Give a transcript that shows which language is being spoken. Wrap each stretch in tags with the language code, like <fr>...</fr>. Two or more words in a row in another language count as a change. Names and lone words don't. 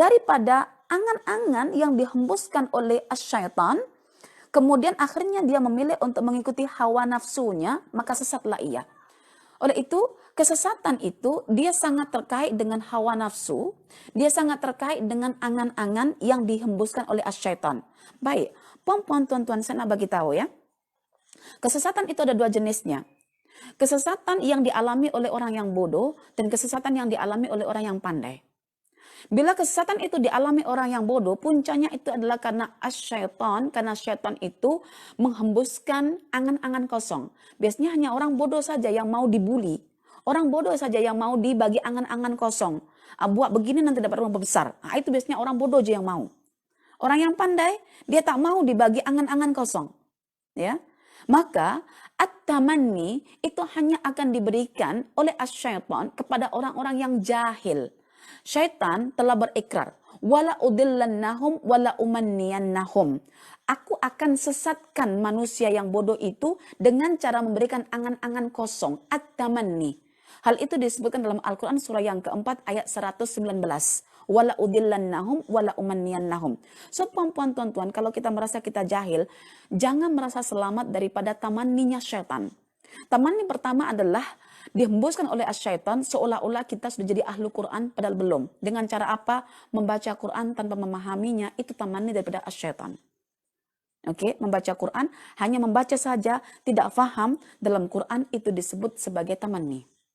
<ms>Daripada angan-angan yang dihembuskan oleh syaitan kemudian akhirnya dia memilih untuk mengikuti hawa nafsunya, maka sesatlah ia. Oleh itu, kesesatan itu dia sangat terkait dengan hawa nafsu, dia sangat terkait dengan angan-angan yang dihembuskan oleh asyaitan. Baik, puan-puan tuan-tuan, saya nak bagi tahu ya. Kesesatan itu ada dua jenisnya. Kesesatan yang dialami oleh orang yang bodoh dan kesesatan yang dialami oleh orang yang pandai. Bila kesesatan itu dialami orang yang bodoh, puncanya itu adalah karena asyaitan, karena syaitan itu menghembuskan angan-angan kosong. Biasanya hanya orang bodoh saja yang mau dibuli. Orang bodoh saja yang mau dibagi angan-angan kosong. Buat begini nanti dapat rumah besar. Itu biasanya orang bodoh aja yang mau. Orang yang pandai, dia tak mau dibagi angan-angan kosong. Ya, maka at-tamanni itu hanya akan diberikan oleh asyaitan kepada orang-orang yang jahil. Syaitan telah berikrar,</ms> <ar>ولأضلنهم ولأمنينهم.</ar> <ms>Aku akan sesatkan manusia yang bodoh itu dengan cara memberikan angan-angan kosong, at-tamanni. Hal itu disebutkan dalam Al-Quran surah yang keempat ayat 119.</ms> <ar>ولأضلنهم ولأمنينهم.</ar> <ms>So puan-puan tuan-tuan, kalau kita merasa kita jahil, jangan merasa selamat daripada tamanninya syaitan. Tamanni pertama adalah dihembuskan oleh asyaitan seolah-olah kita sudah jadi</ms> <ar>أهل القرآن</ar> <ms>padahal belum. Dengan cara apa? Membaca Quran tanpa memahaminya, itu tamanni daripada asyaitan. Oke, membaca Quran hanya membaca saja, tidak faham dalam Quran, itu disebut sebagai tamanni.</ms>